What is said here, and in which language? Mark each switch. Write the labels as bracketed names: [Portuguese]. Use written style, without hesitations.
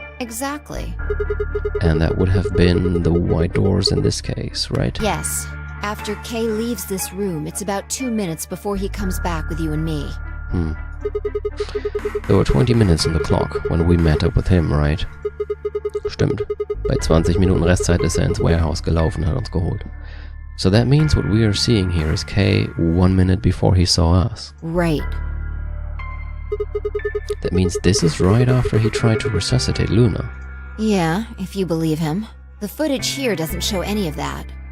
[English] Exactly. And that would have been the white doors in this case, right? Yes. After Kay leaves this room, it's about 2 minutes before he comes back with you and me. There were 20 minutes on the clock when we met up with him, right? [German] Stimmt. Bei 20 Minuten Restzeit ist ins Warehouse gelaufen und hat uns geholt. [English] So that means what we are seeing here is Kay 1 minute before he saw us. Right. That means this is right after he tried to resuscitate Luna. Yeah, if you believe him. The footage here doesn't show any of that.